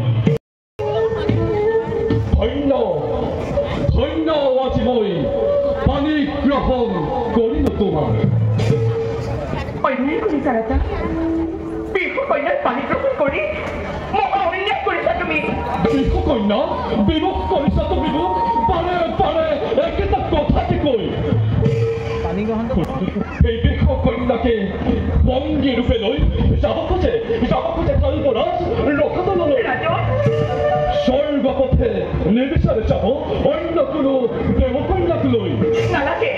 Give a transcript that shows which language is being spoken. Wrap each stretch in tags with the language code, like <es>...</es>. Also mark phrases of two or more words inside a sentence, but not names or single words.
<as>ধন্য ধন্য আজি মই পানী গ্রহণ করিল তোমার পানী গ্রহণ করি মহা অন্যায় কৰিছা তুমি বিহু কন্যা বিমুখ কৰিছা তুমি পাৰে পাৰে একেটা কথাতে কৈ পানী গ্ৰহণ এই বিহু কন্যাকে বংগী ৰূপে লৈ যাব খোজে তাৰ পৰা ৰখাতলৈ স্বৰ্গপথে নিবিচাৰে যাব অন্য কোনো দেৱকন্যাক লৈ নালাগে</as>